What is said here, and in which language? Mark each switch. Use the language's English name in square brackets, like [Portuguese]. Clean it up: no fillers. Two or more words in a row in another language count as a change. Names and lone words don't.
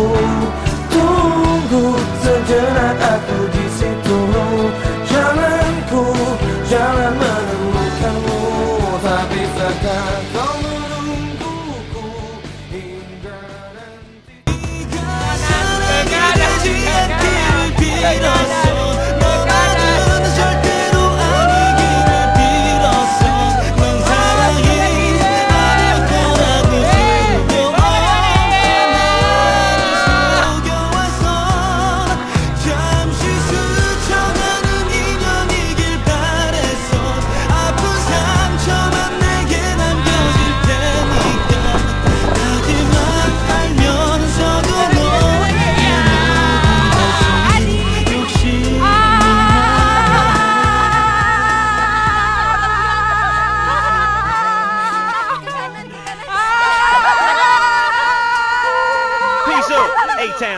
[Indonesian] Tunggu sejenak aku di situ. Jangan menemukanmu, tak bisakah kau menungguku hingga nanti. [Korean] 너라면 절대로 아니기를 빌었어. 넌 사랑이 아닐 거라고 속여왔어. 잠시 스쳐가는 인연이길 바랬어. 아픈 상처만 내게 남겨질 테니까. 하지만 알면서도 [English] Peace out, A-Town.